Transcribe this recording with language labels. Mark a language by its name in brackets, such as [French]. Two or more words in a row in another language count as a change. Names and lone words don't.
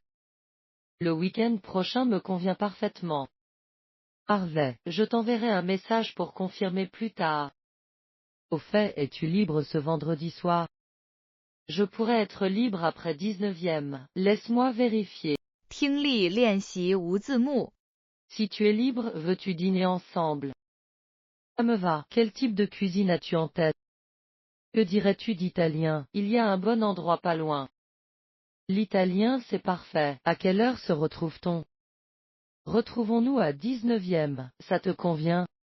[French] Le week-end prochain me convient parfaitement. Parfait, je t'enverrai un message pour confirmer plus tard. Au fait, es-tu libre ce vendredi soir? Je pourrais être libre après 19e. Laisse-moi vérifier. [Chinese] 听力练习无字幕 [French] Si tu es libre, veux-tu dîner ensemble? Ça me va. Quel type de cuisine as-tu en tête? Que dirais-tu d'italien? Il y a un bon endroit pas loin. L'italien, c'est parfait. À quelle heure se retrouve-t-on? Retrouvons-nous à 19e. Ça te convient?